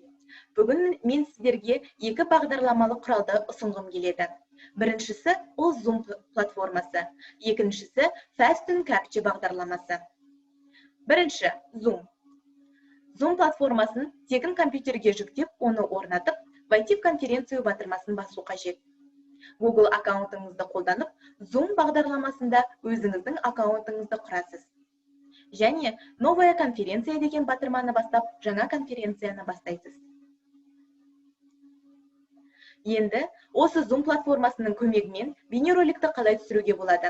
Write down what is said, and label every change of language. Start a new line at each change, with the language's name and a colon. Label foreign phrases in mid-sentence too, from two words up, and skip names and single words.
Kazakh: Бүгін мен сіздерге екі бағдарламалық құралды ұсынғым келеді. Біріншісі ол Zoom платформасы, екіншісі Fast & Capture бағдарламасы. Бірінші Zoom. Zoom платформасын тегін компьютерге жүктеп, оны орнатып,
Russian: войти в конференцию
Kazakh: батырмасын басу қажет. Google аккаунтыңызды қолданып, Zoom бағдарламасында өзіңіздің аккаунтыңызды құрасыз. Және
Russian: новая конференция
Kazakh: деген батырманы бастап, жаңа конференцияны бастайсыз. Енді осы Zoom платформасының көмегімен бейнероликті қалай түсіруге болады?